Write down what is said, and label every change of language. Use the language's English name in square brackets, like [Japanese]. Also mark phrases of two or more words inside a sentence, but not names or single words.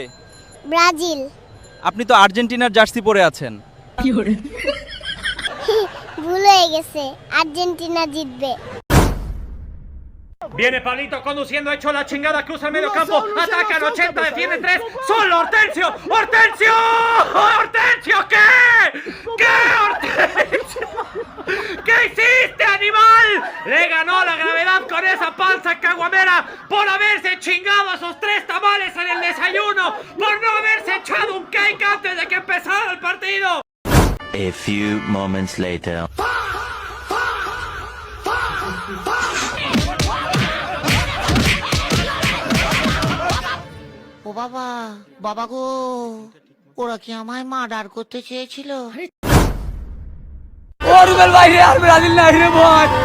[Bangla] ব্রাজিল। আপনি তো আর্জেন্টিনার জার্সি পরে আছেন। ভুল হয়ে গেছে, aర్జেন্টিনা জিতবে। [Spanish] Viene Pablito conduciendo, hecho la chingada, cruza el medio campo, ataca al 80, defiende 3, solo Hortensio, Hortensio, Hortensio, ¿qué? ¿Qué Hortensio? ¿Qué hiciste, animal? Le ganó la gravedad con esa panza caguamera por haberse chingado a esos 3 tamales en el desayuno, por no haberse echado un cake antes de que empezara el partido. [English] A few moments later. [Bangla] ও বাবা, বাবা গো, ওরা কি আমায় মার্ডার করতে চেয়েছিল? ও রুবেল ভাই রে, আর ব্রাজিল নাই রে ভাই।